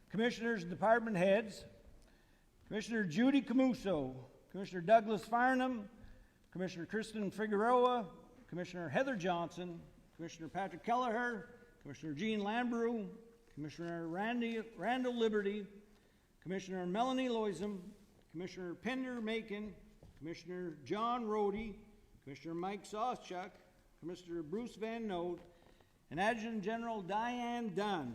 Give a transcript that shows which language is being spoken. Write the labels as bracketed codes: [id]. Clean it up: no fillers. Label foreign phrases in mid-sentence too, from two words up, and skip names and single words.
[en] and Department Heads, Commissioner Judy Camuso, Commissioner Douglas Farnham, Commissioner Kristen Figueroa, Commissioner Heather Johnson, Commissioner Patrick Kelleher, Commissioner Jean Lambrew, Commissioner Randall Liberty, Commissioner Melanie Loisum, Commissioner Pender Macon, Commissioner John Rhodey, Commissioner Mike Soschuk, Commissioner Bruce Van Note, and Adjutant General Diane Dunn.